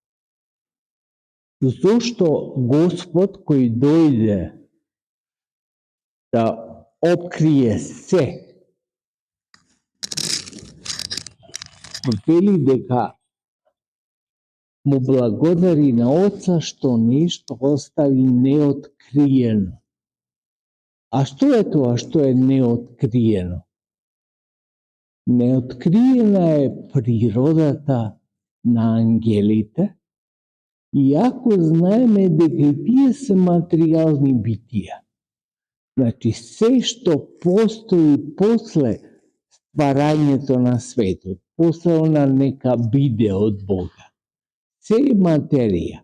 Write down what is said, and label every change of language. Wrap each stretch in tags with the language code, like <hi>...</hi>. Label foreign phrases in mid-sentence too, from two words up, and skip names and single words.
<mk>Zašto Gospod koji dojde da otkrije sve, veli deka mu blagodari na Oca što nešto ostavi neotkrijeno. A što je to, a što je neotkrijeno? Neotkrijena je prirодата на ангелите, иако знаеме дека тие се материјални битија. Значи, се што постои после стварањето на светот, после она нека биде од Бога, се е материја.</mk>